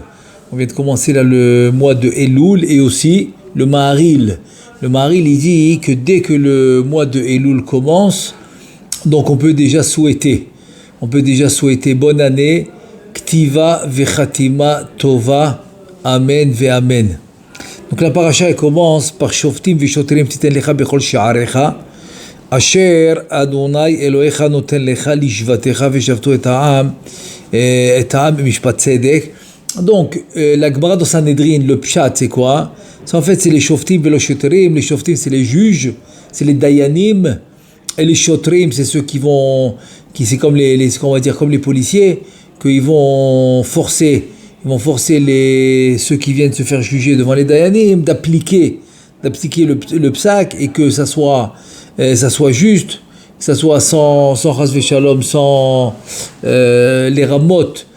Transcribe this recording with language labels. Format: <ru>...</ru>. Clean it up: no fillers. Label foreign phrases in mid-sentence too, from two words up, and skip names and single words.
<fr>On vient de commencer là le mois de Elul et aussi le Maharil. Le Maharil il dit que dès que le mois de Elul commence, donc on peut déjà souhaiter bonne année,</fr> <he>כתיבה וחתימה טובה, אמן ואמן.</he> <fr>Donc la paracha elle commence par</fr> <he>שופטים ושוטרים תתן לך בכל שעריך אשר ה׳ אלהיך נתן לך לשבטיך ושפטו את העם משפט צדק.</he> <fr>Donc la Gemara dans Sanhedrin, le pshat c'est quoi? C'est en fait c'est les</fr> <he>שופטים ולא שוטרים.</he> <fr>Les Shoftim c'est les juges, c'est les dayanim, et les shotrim c'est ceux qui c'est comme on va dire comme les policiers, qu'ils vont forcer ceux qui viennent se faire juger devant les dayanim d'appliquer le psak et que ça soit juste, que ça soit sans</fr> <he>חס ושלום,</he> <fr>sans les ramot,</fr>